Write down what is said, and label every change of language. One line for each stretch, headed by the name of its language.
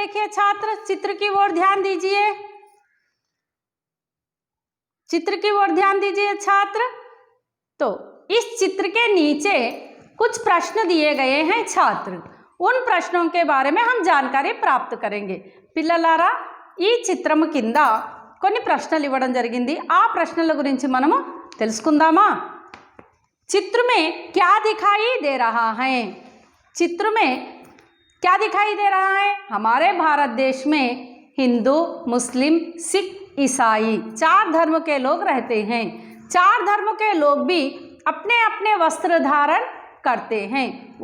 Hindi: देखिए छात्र, चित्र की ओर ध्यान दीजिए, चित्र की ओर ध्यान दीजिए छात्र। तो इस चित्र के नीचे कुछ प्रश्न दिए गए हैं छात्र, उन प्रश्नों के बारे में हम जानकारी प्राप्त करेंगे।
Telugu: పిల్లలారా, ఈ చిత్రము కింద కొన్ని ప్రశ్నలు ఇవ్వడం జరిగింది। ఆ ప్రశ్నల గురించి మనము తెలుసుకుందామా?
Hindi: चित्र में क्या दिखाई दे रहा है? चित्र में क्या दिखाई दे रहा है? हमारे भारत देश में हिंदू, मुस्लिम, सिख, ईसाई 4 धर्म के लोग रहते हैं। 4 धर्म के लोग भी अपने अपने वस्त्र धारण करते हैं।